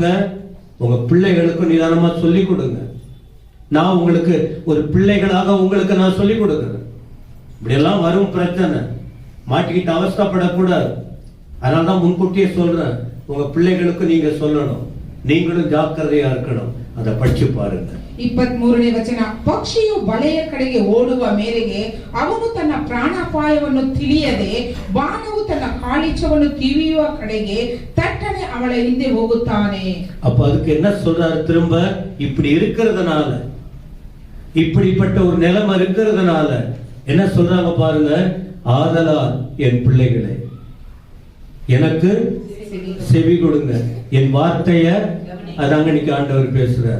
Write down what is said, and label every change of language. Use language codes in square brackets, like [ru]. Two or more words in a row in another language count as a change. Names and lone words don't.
[ta] உங்க பிள்ளைகளுக்கும் நிதானமா சொல்லிக் கொடுங்க. நான் உங்களுக்கு ஒரு பிள்ளைகளாக உங்களுக்கு நான் சொல்லிக் கொடுக்கிறேன். இப்படி எல்லாம் வரும் பிரச்சனை, மாட்டிக்கிட்டு அவஸ்தைப்படக்கூடாது. அதனாலதான் முன்கூட்டியே சொல்றேன், உங்க பிள்ளைகளுக்கு நீங்க சொல்லணும், நீங்களும் ஜாக்கிரதையா இருக்கணும். அதை படிச்சு பாருங்க. [kn] 23ನೇ ವಚನ. ಪಕ್ಷಿಯು ಬಲೆಯ ಕಡೆಗೆ ಓಡುವ ಮೇರೆಗೆ ಅವನು ತನ್ನ ಪ್ರಾಣಾಪಾಯವನ್ನು ತಿಳಿಯದೆ ಬಾಣವು ತನ್ನ ಕಾಳಿಚವನ್ನು ತಿವಿಯುವ ಕಡೆಗೆ ತಟ್ಟನೆ ಅವಳ ಹಿಂದೆ ಹೋಗುತ್ತಾನೆ. [ta] அப்ப அதுக்கு என்ன சொல்றாரு திரும்ப? இப்படி இருக்கிறதுனால, இப்படிப்பட்ட ஒரு நிலைமை இருக்கிறதுனால என்ன சொல்றாங்க பாருங்க. ஆதலால் என் பிள்ளைகளே எனக்கு செவி கொடுங்க, என் வார்த்தைய அதாங்க இன்னைக்கு ஆண்டவர் பேசுறார்.